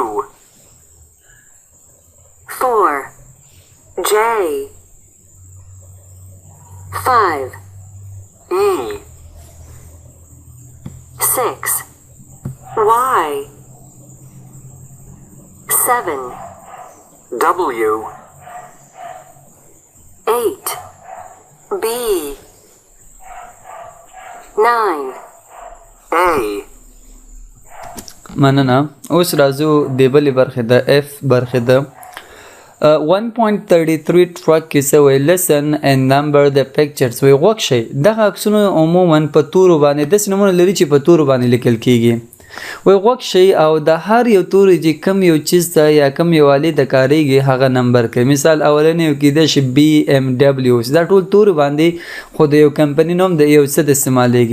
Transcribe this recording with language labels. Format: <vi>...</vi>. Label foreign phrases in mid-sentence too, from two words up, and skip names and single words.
<en>4 J 5 E 6 Y 7 W 8 B 9 A</en> <ps>مننه. اوس راځو د بلې برخې د F برخې د 1.33 track کې څه وایي</ps> <en>listen and number the pictures.</en> <ps>وایي غوږ شئ دغه عکسونه عموما په تورو باندې داسې نومونه لري چې په تورو باندې لیکل کیږي. وایي غوږ شئ او د هر یو توري چې کوم یو چیز ته یا کوم یو آلې ته کاریږي هغه نمبر کوي. مثال اولنی یو کیدای شي BMW. دا ټول توري باندې خو د یو کمپنۍ نوم د یو څه د استعمالیږي.</ps>